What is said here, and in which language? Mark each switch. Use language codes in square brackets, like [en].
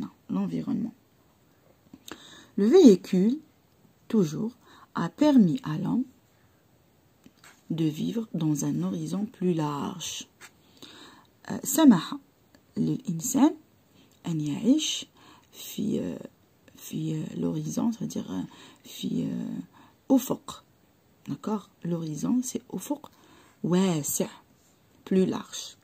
[fr] L'environnement. Le véhicule, toujours, a permis à l'homme de vivre dans un horizon plus large. [ar] سمح للإنسان أن يعيش في [fr] l'horizon, c'est-à-dire [ar] في أفق. [fr] D'accord? L'horizon, c'est [ar] أفق واسع, [fr] plus large.